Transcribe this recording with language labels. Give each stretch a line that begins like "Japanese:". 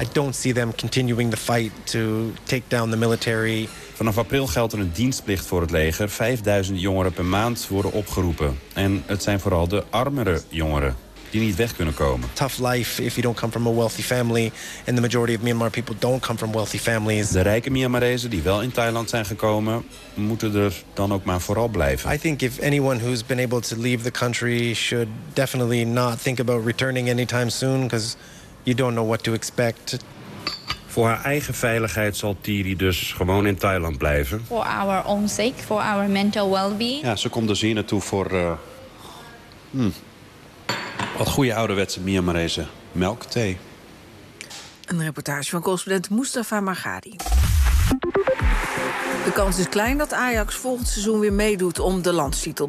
English: I don't see them continuing the fight to take down the military.
Dutch: Vanaf april geldt er een dienstplicht voor het leger. 5000 jongeren per maand worden opgeroepen en het zijn vooral de armere jongeren. Die niet weg kunnen komen.
English: Tough life if you don't come from a wealthy family. And the majority of Myanmar people don't come from wealthy families.
Dutch: De rijke Myanmarezen die wel in Thailand zijn gekomen, moeten er dan ook maar vooral blijven.
English: I think if anyone who's been able to leave the country should definitely not think about returning anytime soon, because you don't know what to expect.
Dutch: Voor haar eigen veiligheid zal Thiri dus gewoon in Thailand blijven.
English: For our own sake, for our mental well-being.
Dutch: Ja, ze komt dus hier naartoe voor. Wat goede ouderwetse Myanmarese melkthee. Een reportage van correspondent Mustafa Margadi. De kans is klein dat Ajax volgend seizoen weer meedoet om de landstitel.